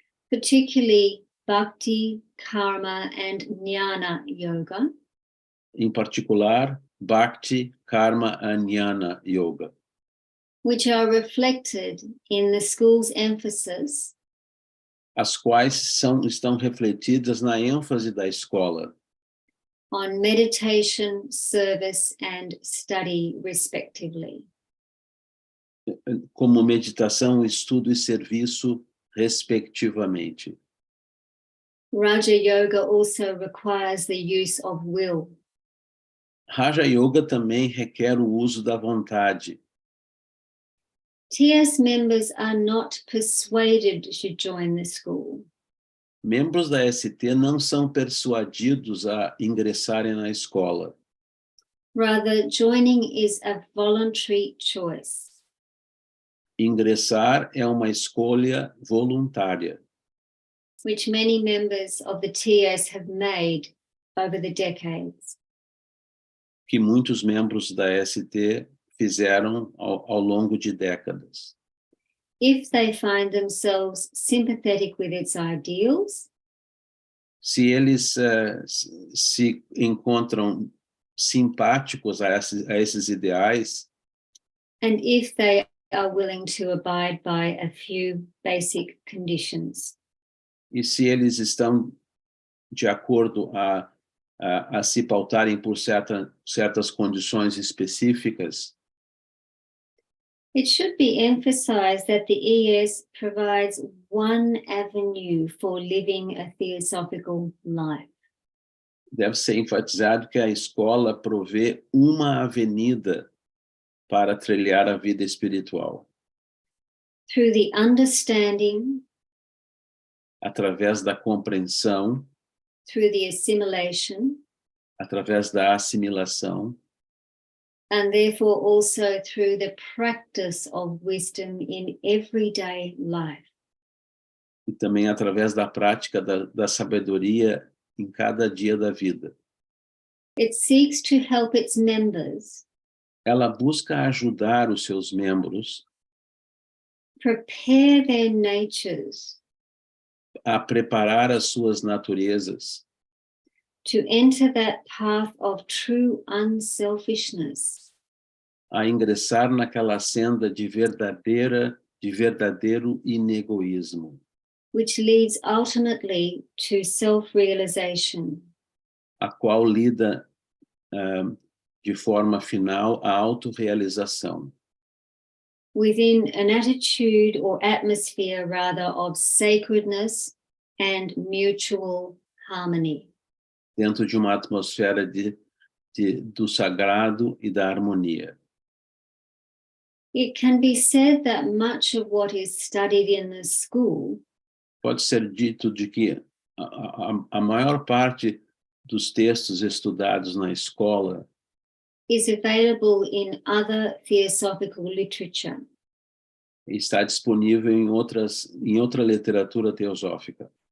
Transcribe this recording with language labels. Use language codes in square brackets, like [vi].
[en] Particularly Bhakti, Karma, and Jnana Yoga, [pt] em particular Bhakti, Karma e Jnana Yoga, [en] which are reflected in the school's emphasis [pt] as quais estão refletidas na ênfase da escola, [en] on meditation, service, and study, respectively. [pt] como meditação, estudo e serviço, respectivamente. [en] Raja Yoga also requires the use of will. [pt] Raja Yoga também requer o uso da vontade. [en] TS members are not persuaded to join the school. [pt] Membros da ST não são persuadidos a ingressarem na escola. [en] Rather, joining is a voluntary choice. [pt] Ingressar é uma escolha voluntária, [en] which many members of the TS have made over the decades. [pt] que muitos membros da ST fizeram ao longo de décadas. [en] If they find themselves sympathetic with its ideals, [pt] Se eles se encontram simpáticos a esses ideais, [en] and if they are willing to abide by a few basic conditions. [pt] e se eles estão de acordo a se pautarem por certas condições específicas, [en] It should be emphasized that the ES provides one avenue for living a theosophical life. [pt] deve ser enfatizado que a escola provê uma avenida para trilhar a vida espiritual, [en] Through the understanding, [pt] através da compreensão, [en] through the assimilation, [pt] através da assimilação, [en] and therefore also through the practice of wisdom in everyday life. [pt] e também através da prática da sabedoria em cada dia da vida. [en] It seeks to help its members [pt] Ela busca ajudar os seus membros [en] prepare their natures [pt] a preparar as suas naturezas [en] to enter that path of true unselfishness, [pt] a ingressar naquela senda de verdadeiro inegoísmo, [en] which leads ultimately to self-realization, [pt] a qual lida de forma final à autorrealização, [en] within an attitude or atmosphere rather of sacredness and mutual harmony. [pt] dentro de uma atmosfera do sagrado e da harmonia. [en] It can be said that much of what is studied in the school [pt] Pode ser dito de que a maior parte dos textos estudados na escola [en] is available in other theosophical literature. [pt] está disponível em outra literatura teosófica.